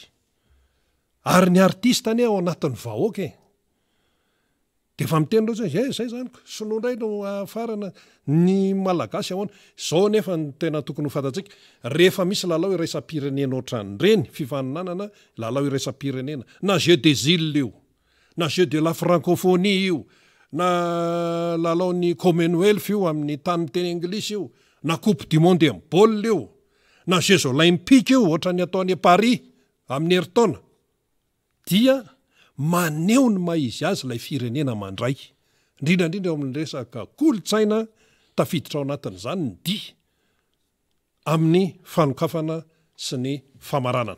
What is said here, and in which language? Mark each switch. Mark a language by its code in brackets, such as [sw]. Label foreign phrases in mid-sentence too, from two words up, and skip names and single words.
[mg] Ary ny artiste ane ao anatin'ny vahoaka. De fa miteny loatra zay zany sinoa indray no afarana ny malagasy ahoana. Zao nefa ny tena tokony ho fatatsika. Rehefa misy lalao iraisam-pirenena ohatran'ireny fifaninanana lalao iraisam-pirenena. Na jeu des îles io. Na jeu de la francophonie io. Na lalaon'ny Commonwealth io amin'ny tany miteny anglisy io. Na coupe du monde en bol io. Na jeux olympiques io ohatran'ny ataony Paris amin'ny heritaona. Dia maneho ny maizy azy ilay firenena mandray. Indrindrandrindra amin'ny resaka kolotsaina tafiditra ao anatin'izany ny dia amin'ny fanokafana sy ny famaranana.